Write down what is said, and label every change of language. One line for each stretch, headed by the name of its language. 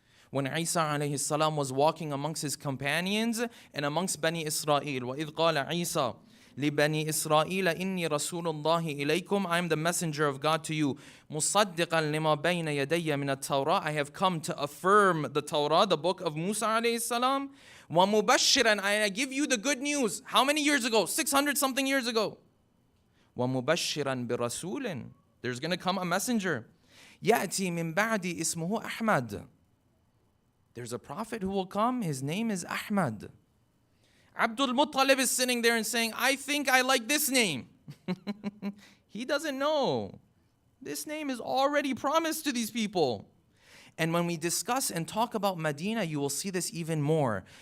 English: When Isa alayhi salam was walking amongst his companions and amongst Bani Israel,
Arabic: وَإِذْ قَالَ عِيسَى لِبَنِي إِسْرَائِيلَ إِنِّي رَسُولُ اللَّهِ إِلَيْكُمْ
English: I am the messenger of God to you.
Arabic: مُصَدِّقًا لِمَا بَيْنَ يَدَيَّ مِنَ التَّوْرَةِ
English: I have come to affirm the Torah, the book of Musa alayhi salam.
Arabic: وَمُبَشِّرًا
English: I give you the good news. How many years ago? 600 something years ago.
Arabic: وَمُبَشِّرًا بِرَسُولٍ
English: There's going to come a messenger.
Arabic: يَأْتِي مِن بَعْدِ اسْمُهُ أَحْمَدٍ
English: There's a prophet who will come. His name is Ahmad. Abdul Muttalib is sitting there and saying, I think I like this name. He doesn't know. This name is already promised to these people. And when we discuss and talk about Medina, you will see this even more.